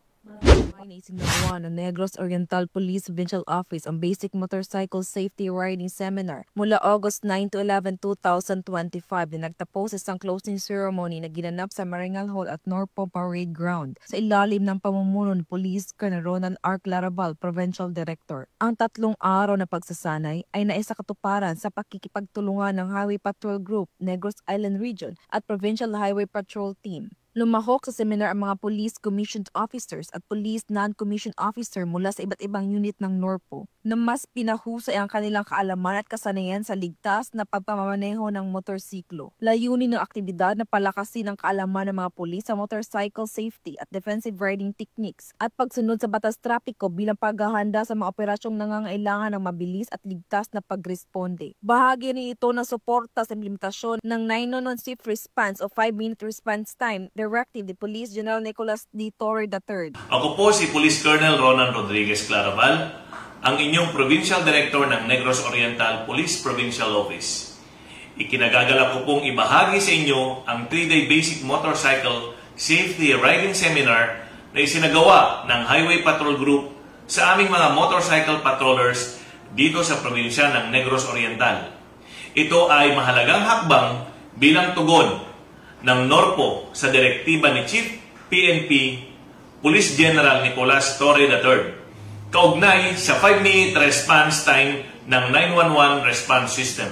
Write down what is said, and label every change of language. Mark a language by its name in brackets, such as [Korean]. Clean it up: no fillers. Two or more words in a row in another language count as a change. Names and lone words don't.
[Filipino] Sinagawa ng Negros Oriental Police Provincial Office ang Basic Motorcycle Safety Riding Seminar mula August 9 to 11, 2025 na nagtapos sa isang [English] closing ceremony [Filipino] na ginanap sa Maringal Hall at Norpo Parade Ground sa ilalim ng pamumuno ni Police Colonel Ronan R. Clarabal, [English] Provincial Director. [Filipino] Ang 3 araw na pagsasanay ay naisakatuparan sa pakikipagtulungan ng Highway Patrol Group, Negros Island Region at Provincial Highway Patrol Team. Lumahok sa seminar ang mga [English] police commissioned officers [Filipino] at [English] police non-commissioned officer [Filipino] mula sa iba't ibang unit ng Norpo na mas pinahusay ang kanilang kaalaman at kasanayan sa ligtas na pagpamamaneho ng motorsiklo. Layunin ng aktibidad na palakasin ang kaalaman ng mga pulis sa [English] motorcycle safety [Filipino] at [English] defensive riding techniques [Filipino] at pagsunod sa batas trapiko bilang paghahanda sa mga operasyong nangangailangan ng mabilis at ligtas na pagresponde. Bahagi rin ito ng suporta sa implementasyon ng 911 Swift Response o [English] 5-minute response time Directive [Filipino] ni Police General Nicolas D. Torre III. Ako po si Police Colonel Ronan Rodriguez Clarabal, ang inyong [English] Provincial Director [Filipino] ng Negros Oriental Police Provincial Office. Ikinagagalak ko pong ibahagi sa inyo ang 3-day Basic Motorcycle Safety Riding Seminar na isinagawa ng Highway Patrol Group sa aming mga [English] motorcycle patrollers [Filipino] dito sa probinsya ng Negros Oriental. Ito ay mahalagang hakbang bilang tugon ng Norpo sa direktiba ni Chief PNP Police General Nicolas Torre III kaugnay sa [English] 5-minute response time [Filipino] ng [English] 911 response system.